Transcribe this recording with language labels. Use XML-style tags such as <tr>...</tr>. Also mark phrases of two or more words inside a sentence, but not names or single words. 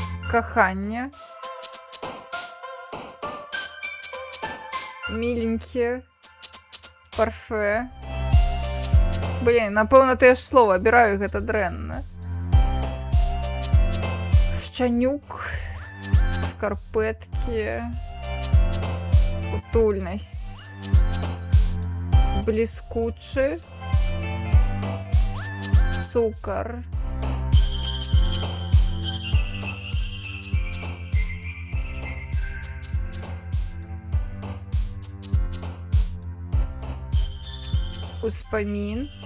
<uk>Кохання. Миленькі. Парфе. Блін, напевно, те ж слово обираю,</uk> <be>гэта дрэнна. Шчанюк. Скарпетки. Утульнасць. Бліскучы. Цукар. Успамін.</be>